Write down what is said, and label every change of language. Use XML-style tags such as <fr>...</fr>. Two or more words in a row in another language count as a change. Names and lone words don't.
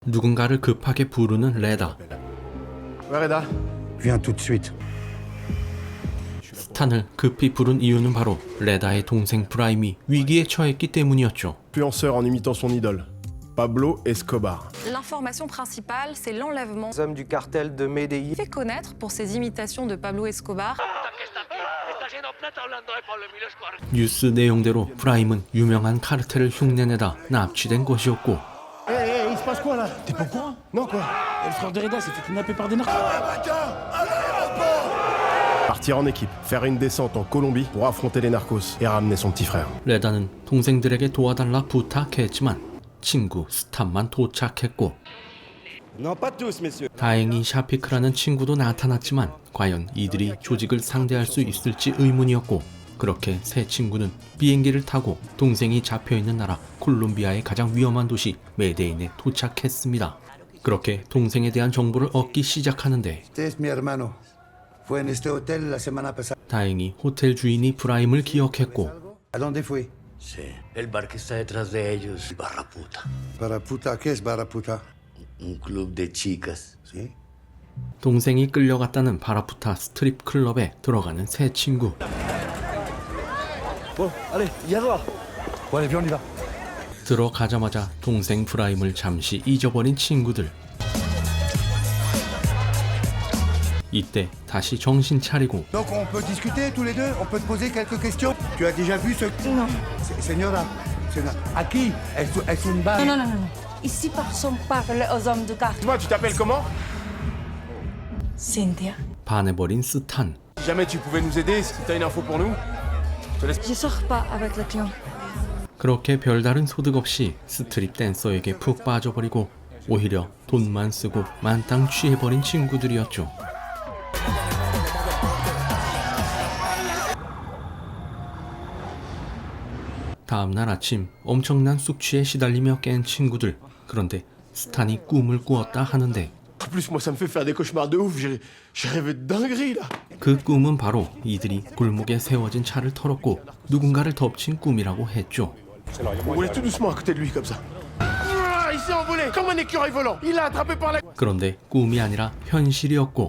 <ko>누군가를 급하게 부르는 레다.</ko> <fr>Reda, Viens tout de suite.</fr> <ko>스탄을 급히 부른 이유는 바로 레다의 동생 브라임이 위기에 처했기 때문이었죠.</ko> <fr>influenceur en imitant son idole, Pablo Escobar. L'information principale, c'est l'enlèvement Les hommes du cartel de Medellín. fait connaître pour ses imitations de Pablo Escobar.</fr> <ko>뉴스 내용대로 브라임은 유명한 카르텔을 흉내내다 납치된 것이었고,</ko> <fr>Il se passe quoi là? T'es pas au courant? Non quoi? Le frère de Reda s'est fait kidnapper par des narcos. Partir en équipe, faire une descente en Colombie pour affronter les narcos et ramener son petit frère.</fr> <ko>레다는 동생들에게 도와달라 부탁했지만 친구 스탄만 도착했고,</ko> <fr>Non, pas tous, messieurs.</fr> <ko>다행히 샤피크라는 친구도 나타났지만 과연 이들이 조직을 상대할 수 있을지 의문이었고, 그렇게 세 친구는 비행기를 타고 동생이 잡혀있는 나라 콜롬비아의 가장 위험한 도시 메데인에 도착했습니다. 그렇게 동생에 대한 정보를 얻기 시작하는데,</ko> <es>Este es mi hermano. Fue en este hotel la semana pasada.</es> <ko>다행히 호텔 주인이 브라임을 기억했고,</ko> <es>¿A dónde fue? Sí, el bar que está detrás de ellos, Barra Puta, Baraputa. ¿Qué es Baraputa? un club de chicas. ¿Sí?</es> <ko>동생이 끌려갔다는 바라푸타 스트립 클럽에 들어가는 세 친구.</ko> <fr>Bon, allez, viens voir. Bon, allez, viens, on y va.</fr> <ko>들어가자마자 동생 브라임을 잠시 잊어버린 친구들. 이때 다시 정신 차리고</ko> <fr>Donc, on peut discuter tous les deux? On peut te poser quelques questions? Tu as déjà vu ce... Non. Señora, à qui? Elles sont une balle. Non. Ici, personne parle aux hommes du quartier. Toi, tu t'appelles comment? Cynthia.</fr> <ko>반해버린 스탄.</ko> <fr>Si jamais tu pouvais nous aider, si t'as une info pour nous, Je sors pas avec le client.</fr> <ko>그렇게 별다른 소득 없이 스트립 댄서에게 푹 빠져버리고 오히려 돈만 쓰고 만땅 취해버린 친구들이었죠. 다음날 아침 엄청난 숙취에 시달리며 깬 친구들. 그런데 스탄이 꿈을 꾸었다 하는데,</ko> <fr>en plus moi ça me fait faire des cauchemars de ouf, j'ai rêvé de dinguerie là.</fr> <ko>그 꿈은 바로 이들이 골목에 세워진 차를 털었고 누군가를 덮친 꿈이라고 했죠.</ko> <fr>On roulait tout doucement à côté de lui comme ça. Il s'est envolé comme un écureuil volant. Il l'a attrapé par la...</fr> <ko>그런데 꿈이 아니라 현실이었고,</ko>